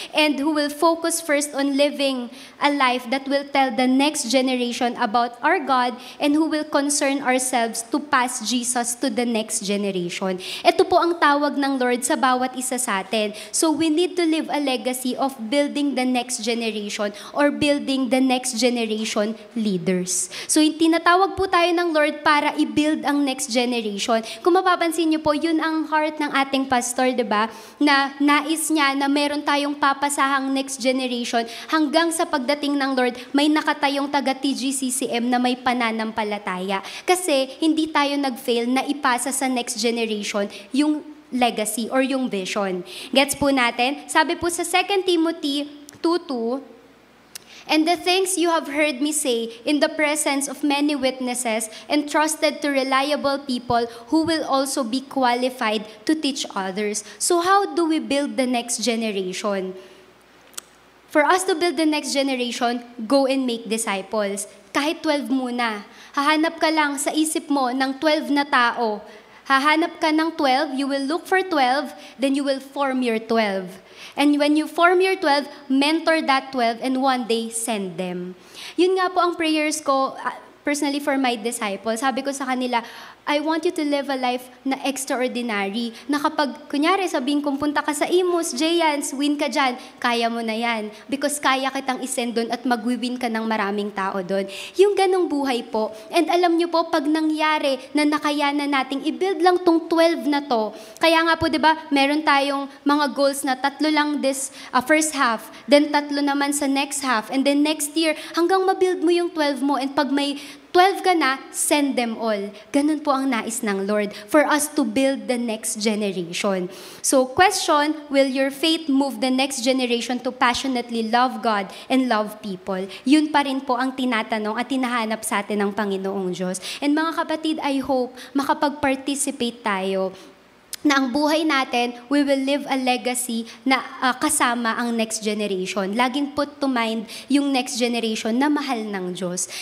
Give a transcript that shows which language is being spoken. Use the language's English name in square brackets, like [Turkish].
[English] And who will focus first on living a life that will tell the next generation about our God, and who will concern ourselves to pass Jesus to the next generation. [Filipino] Ito po ang tawag ng Lord sa bawat isa sa atin. [English] So we need to live a legacy of building the next generation or building the next generation leaders. [Filipino] So tinatawag po tayo ng Lord para i-build ang next generation. Kung mapapansin niyo po, yun ang heart ng ating pastor, diba? Na nais niya na meron tayong papasahang next generation hanggang sa pagdating ng Lord, may nakatayong taga-TGCCM na may pananampalataya. Kasi hindi tayo nag-fail na ipasa sa next generation yung legacy or yung vision. [English] Gets po natin? [Filipino] Sabi po sa [English] 2 Timothy 2:2, and the things you have heard me say in the presence of many witnesses, entrusted to reliable people who will also be qualified to teach others. So how do we build the next generation? For us to build the next generation, go and make disciples. [Filipino] Kahit 12 muna. Hahanap ka lang sa isip mo ng 12 na tao. Hahanap ka ng 12, [English] you will look for 12, then you will form your 12. And when you form your 12, mentor that 12, and one day, send them. [Filipino] Yun nga po ang prayers ko, personally for my disciples. Sabi ko sa kanila, [English] I want you to live a life na extraordinary. [Filipino] Na kapag, kunyari, sabihin kung punta ka sa Imus, Jayans, win ka dyan, kaya mo na yan. Because kaya kitang isend doon at magwi-win ka ng maraming tao doon. Yung ganong buhay po. And alam nyo po, pag nangyari na nakayanan nating i-build lang tong 12 na to, kaya nga po, di ba, meron tayong mga goals na 3 lang this first half, then 3 naman sa next half, and then next year, hanggang ma-build mo yung 12 mo, and pag may 12 ka na, send them all. Ganun po ang nais ng Lord [English] for us to build the next generation. So, question, will your faith move the next generation to passionately love God and love people? [Filipino] Yun pa rin po ang tinatanong at tinahanap sa atin ng Panginoong Diyos. And mga kapatid, I hope makapag-participate tayo na ang buhay natin, [English] we will live a legacy [Filipino] na kasama ang next generation. Laging put to mind yung next generation na mahal ng Diyos.